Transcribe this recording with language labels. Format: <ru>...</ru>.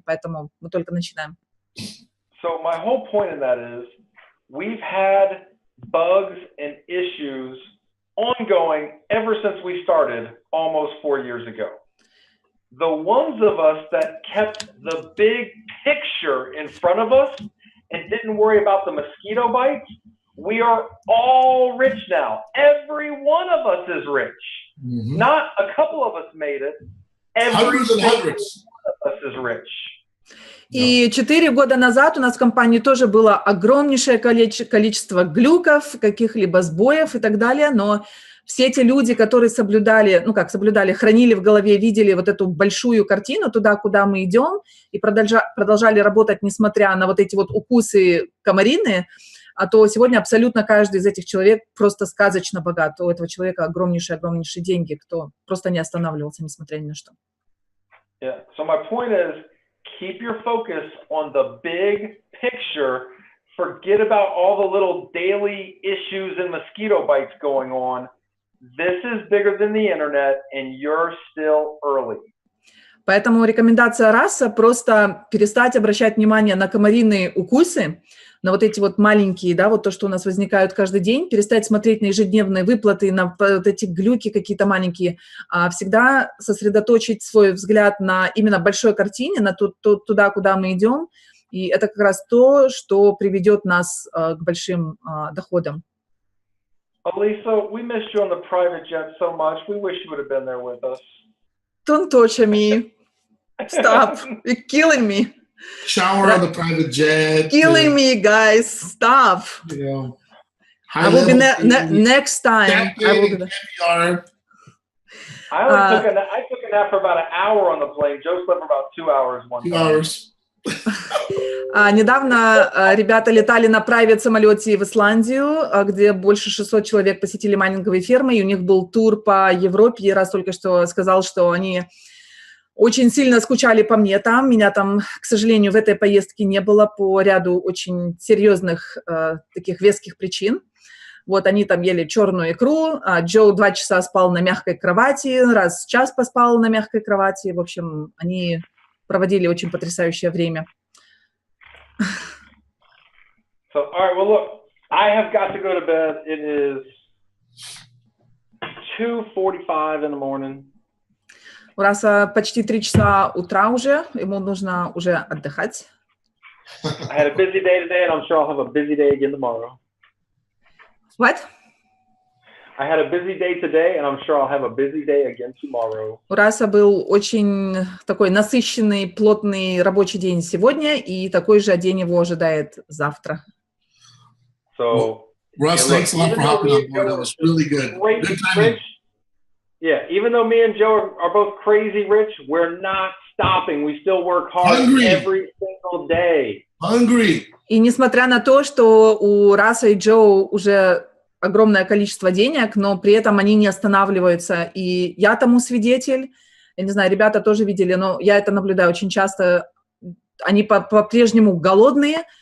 <ru>Поэтому мы только начинаем.</ru> <en>So my whole point in that is we've had bugs and issues ongoing ever since we started almost 4 years ago. The ones of us that kept the big picture in front of us and didn't worry about the mosquito bites, we are all rich now. Every one of us is rich. Mm-hmm. Not a couple of us made it. Every one of us is rich.</en> <ru>И 4 года назад у нас в компании тоже было огромнейшее количество глюков, каких-либо сбоев и так далее, но все те люди, которые соблюдали, хранили в голове, видели вот эту большую картину туда, куда мы идем, и продолжали работать, несмотря на вот эти вот укусы комариные, а то сегодня абсолютно каждый из этих человек просто сказочно богат. У этого человека огромнейшие деньги, кто просто не останавливался, несмотря ни на что.</ru> <en>Yeah. So my point is, keep your focus on the big picture. Forget about all the little daily issues and mosquito bites going on. This is bigger than the internet, and you're still early.</en> <ru>Поэтому рекомендация Раса просто перестать обращать внимание на комариные укусы, на вот эти вот маленькие, да, вот то, что у нас возникают каждый день, перестать смотреть на ежедневные выплаты, на вот эти глюки какие-то маленькие, а всегда сосредоточить свой взгляд на именно большой картине, на туда, куда мы идем, и это как раз то, что приведет нас к большим доходам.</ru> <en>Alisa, we missed you on the private jet so much. We wish you would have been there with us. Don't touch me. Stop. You're killing me. Shower on the private jet. Killing me, guys. Stop. Yeah. I will be next time. I will be there. I took a nap for about an hour on the plane. Joe slept for about 2 hours one time. 2 hours.</en> <ru>Недавно ребята летали на прайвет-самолете в Исландию, где больше 600 человек посетили майнинговые фермы, и у них был тур по Европе. И раз только что сказал, что они очень сильно скучали по мне там. Меня там, к сожалению, в этой поездке не было по ряду очень серьезных таких веских причин. Вот они там ели черную икру, а Джо 2 часа спал на мягкой кровати, раз в час поспал на мягкой кровати. В общем, они проводили очень потрясающее время.</ru> <en>So, all right, well, look, I have got to go to bed. It is 2:45 in the morning.</en> <ru>У Раса почти 3 часа утра уже, ему нужно уже отдыхать.</ru> <en>I had a busy day today, and I'm sure I'll have a busy day again tomorrow. What? I had a busy day today, and I'm sure I'll have a busy day again tomorrow.</en> <ru>У Раса был очень такой насыщенный, плотный рабочий день сегодня, и такой же день его ожидает завтра.</ru> <en>So, Russ, thanks a lot for hopping on board. That was really good. Good timing. Yeah, even though me and Joe are both crazy rich, we're not stopping. We still work hard every single day. Hungry.</en> <ru>И несмотря на то, что у Раса и Джо уже огромное количество денег, но при этом они не останавливаются. И я тому свидетель. Я не знаю, ребята тоже видели, но я это наблюдаю очень часто. Они по-прежнему голодные.</ru>